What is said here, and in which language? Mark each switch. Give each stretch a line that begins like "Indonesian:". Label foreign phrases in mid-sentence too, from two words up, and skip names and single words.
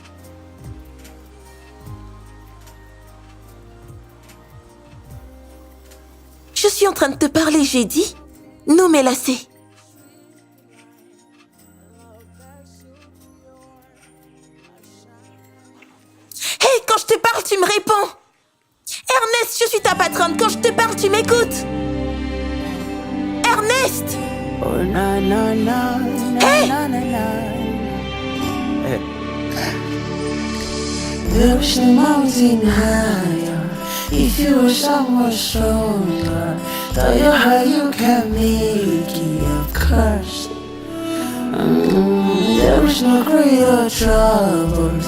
French: Je suis en train de te parler, j'ai dit. Nous mélassés. Hé, quand je te parle, tu me réponds. Ernest, je suis ta patronne. Quand je te parle, tu m'écoutes. Ernest! Oh, na, na, na, na, Hey! na, na, na.
English: Push the mountain higher. If you were someone stronger, tell you how you can make it a curse. There is no greater troubles.